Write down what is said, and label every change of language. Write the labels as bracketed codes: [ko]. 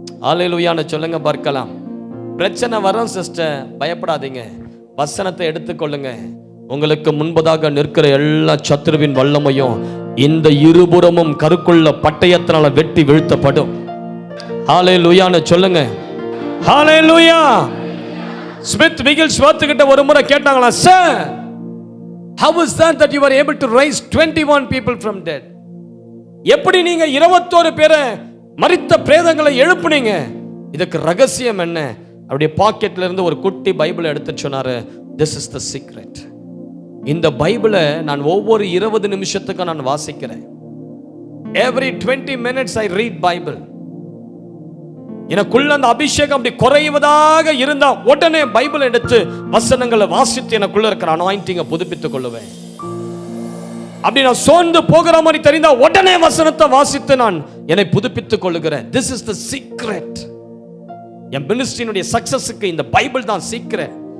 [ta] அல்லேலூயா சொல்லுங்க பார்க்கலாம். பிரச்சனை வரும் சிஸ்டர், பயப்படாதீங்க, வசனத்தை எடுத்துக்கொள்ளுங்க. உங்களுக்கு முன்பதாக நிற்கிற எல்லா சத்துருவின் வல்லமையும் இந்த இருபுறமும் கருக்குள்ள பட்டயத்தினால வெட்டி வீழ்த்தப்படும். ஹல்லேலூயா சொல்லுங்க. ஹல்லேலூயா. [en] Smith Wigglesworth [ta] கிட்ட ஒரு முறை கேட்டாங்களா, sir [en] how is that you were able to raise 21 people from dead? [ta] எப்படி நீங்க 21 பேரை மரித்த பிரேதங்களை எழுப்புனீங்க? இதுக்கு ரகசியம் என்ன? அப்படியே பாக்கெட்ல இருந்து ஒரு குட்டி பைபிளை எடுத்து சொன்னாரு, [en] this is the secret. [ta] இந்த பைபிளை நான் ஒவ்வொரு 20 நிமிஷத்துக்கு நான் வாசிக்கிறேன். [en] every 20 minutes I read Bible. [ta] எனக்குள்ள அந்த அபிஷேகம் அப்படி குறைவதாக இருந்தா உடனே பைபிள் எடுத்து வசனங்களை வாசித்து எனக்குள்ள இருக்கிற அனாயிண்டிங்கை புதுப்பித்துக் கொள்ளுவேன். அப்படி நான் சோர்ந்து போகிற மாதிரி தெரிந்தா உடனே வசனத்தை வாசித்து நான் என்னை புதுப்பித்துக் கொள்ளுகிறேன். [en] this is the secret. [ta] என் மினிஸ்ட்ரியினுடைய சக்சஸுக்கு இந்த பைபிள் தான் சீக்கிரம்.